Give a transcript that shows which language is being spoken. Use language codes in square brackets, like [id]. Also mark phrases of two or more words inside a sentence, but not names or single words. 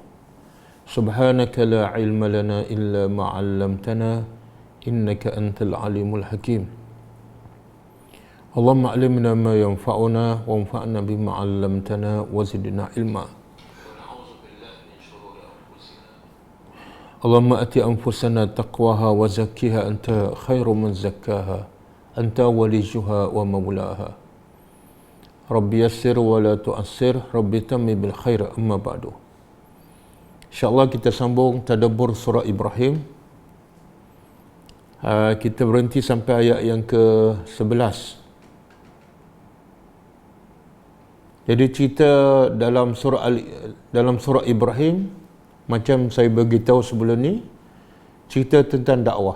[ar] سبحانك لا علم لنا إلا ما علمتنا إنك أنت العليم الحكيم. اللهم علمنا ما ينفعنا وانفعنا بما علمتنا وزدنا علما. اللهم آت نفوسنا تقواها وزكها أنت خير من زكاها أنت وليها ومولاها. رب يسر ولا تعسر رب تمم بالخير أما بعد. [ms] InsyaAllah kita sambung tadabbur surah Ibrahim. Kita berhenti sampai ayat yang ke-11. Jadi cerita dalam surah Ibrahim, macam saya beritahu sebelum ni, cerita tentang dakwah.